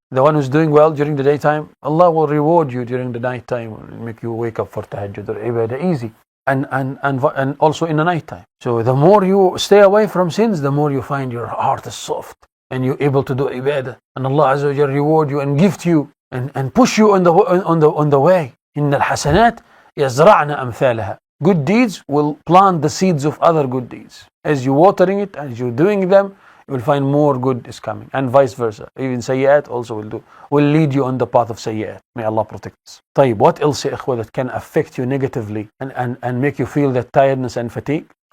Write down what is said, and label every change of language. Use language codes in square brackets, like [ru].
[en] The one who's doing well during the daytime, Allah will reward you during the night time and make you wake up for tahajjud or ibadah easy. And also in the night time. So the more you stay away from sins, the more you find your heart is soft and you're able to do ibadah. And Allah Azza wa Jalla reward you and gift you and push you on the way. [ar] إن الحسنات يزرعن أمثالها. [en] Good deeds will plant the seeds of other good deeds. As you're watering it, as you're doing them, you will find more good is coming, and vice versa. Even sayyat also will lead you on the path of sayyat. May Allah protect us. طيب, what else [ar] يا إخوة [en] that can affect you negatively and make you feel that tiredness and fatigue?